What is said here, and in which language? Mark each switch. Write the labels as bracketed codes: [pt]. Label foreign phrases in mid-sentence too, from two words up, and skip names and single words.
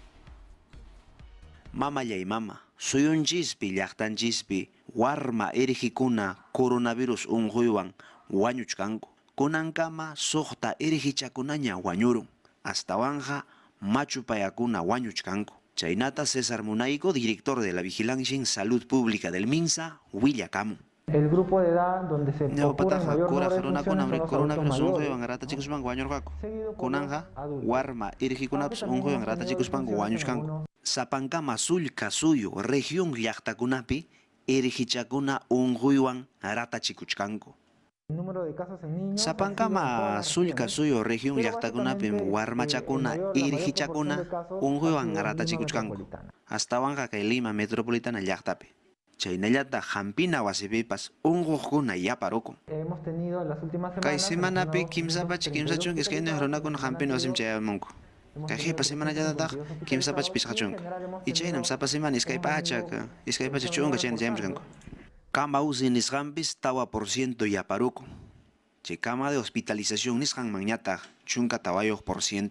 [qu] Mamallay mama, suyunchispi llaqtanchispi warma irqikuna coronavirus unjuywan wañuchkanku. Kunankama suqta irqichakunaña wañurun. Astawanja machupayakuna wañuchkanku. Chaynata César Munayco, [es] director de la Vigilancia en Salud Pública del MINSA, [qu] willakamun. [es] El grupo de edad donde se ocurre mayor número de funciones son los adultos mayores, seguido por los adultos. [qu] Warma irqikunapas unjuywan ratachikuspanku wañuchkanku. Sapankama sulka suyo región llaqtakunapi irqichakuna unjuywan ratachikuchkanku. [es] El número de casos en niños [qu] Sapankama sulka suyo región llaqtakunapi warmachakuna irqichakuna unjuywan ratachikuchkanku. Astawanja kay Lima metropolitana llaqtapi. Chaynallata Hampina wasipipas unquqkuna yaparukun. [es] hemos tenido en las últimas semanas. [qu] Kay semanapi kimsapach kimsachun iskayna runakuna Hampina wasim chayamunku. Kay hipa semana llataq kimsapach pisqachunku. Y chaynam sapa semana iskay pachak chunka chayna chayamurkanku. Cama UCI nisqanpis tawa [es] por ciento [qu] yaparukun. Chay [es] cama de hospitalización [qu] nisqanman ñataq chunka tawayuq por ciento.